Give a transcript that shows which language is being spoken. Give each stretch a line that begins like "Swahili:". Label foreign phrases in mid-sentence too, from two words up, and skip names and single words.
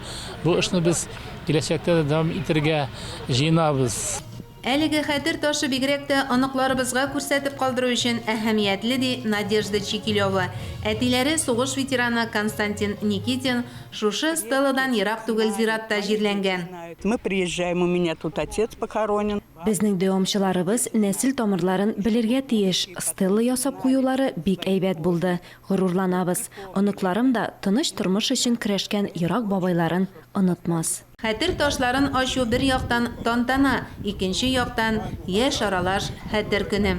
Tatar: Бу эшне без киләчәктә дәвам итәргә җыенабыз. Әлеге хәтер ташы бигрәк тә аныкларыбызга күрсәтеп калдыру өчен әһәмиятле ди Надежда Чикилева. Әтиләре сугыш ветераны Константин Никитин шушы стелладан ерак түгел зиратта җирләнгән.
Russian: Мы приезжаем, у меня тут отец похоронен.
Tatar: Безнең дәвамчыларыбыз нәсел тамырларын белергә тиеш. Стелла ясап куюлары бик әйбәт булды. Горурланабыз. Оныкларым да тыныч тормыш өчен көрәшкән ерак бабайларын онытмас. Хәтер ташларын ачу бер яктан тантана, икенче яктан яшь аралаш хәтер көне.